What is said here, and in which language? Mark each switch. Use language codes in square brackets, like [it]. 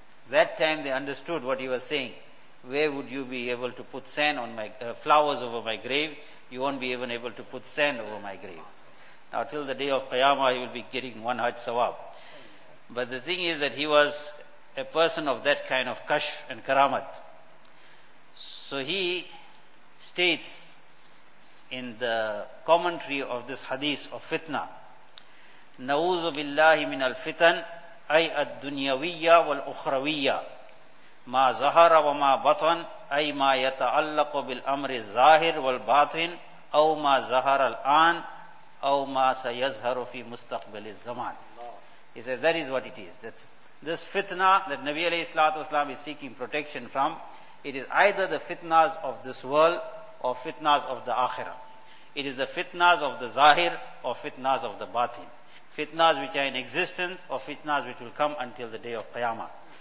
[en] That time they understood what he was saying. Where would you be able to put sand on my flowers over my grave? You won't be even able to put sand over my grave. Now till the day of Qiyamah, you will be getting one Hajj Sawab. But the thing is that he was a person of that kind of kashf and karamat. [ar] So he states in the commentary of this hadith of fitna, نَوُزُ بِاللَّهِ مِنَ الْفِتَنِ أَيْ الدُّنْيَوِيَّ وَالْأُخْرَوِيَّ مَا زَهَرَ وَمَا بَطَنْ أَيْ مَا يَتَعَلَّقُ بِالْأَمْرِ الظَّاهِرِ وَالْبَاطِنِ أَوْ مَا زَهَرَ الْآنِ أَوْ مَا سَيَزْهَرُ فِي مُسْتَقْبِلِ الزَّمَانِ. [en] He says that is what it is. That's this fitna that Nabi alayhi salatu wasalam is seeking protection from. It is either the fitnas of this world or fitnas of the akhirah. It is the fitnas of the zahir or fitnas of the batin. Fitnas which are in existence or fitnas which will come until the day of qiyamah.